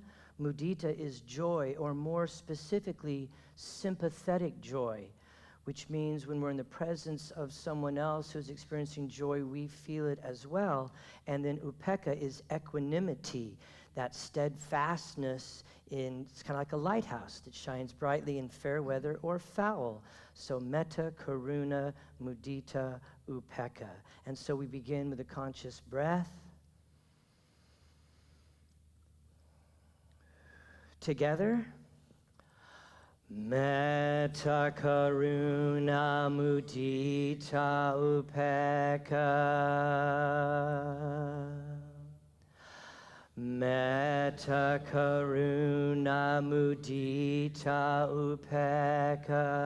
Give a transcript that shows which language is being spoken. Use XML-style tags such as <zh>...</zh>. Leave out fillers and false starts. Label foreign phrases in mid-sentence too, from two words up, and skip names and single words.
<en>Mudita is joy, or more specifically, sympathetic joy, which means when we're in the presence of someone else who's experiencing joy, we feel it as well. And then upekkha is equanimity, that steadfastness it's kind of like a lighthouse that shines brightly in fair weather or foul.</en> <pi>So metta, karuna, mudita, upekkha.</pi> <en>And so we begin with a conscious breath. Together.</en> <pi>Metta, karuna, mudita, upekkha. Metta, karuna, mudita, upekkha.</pi>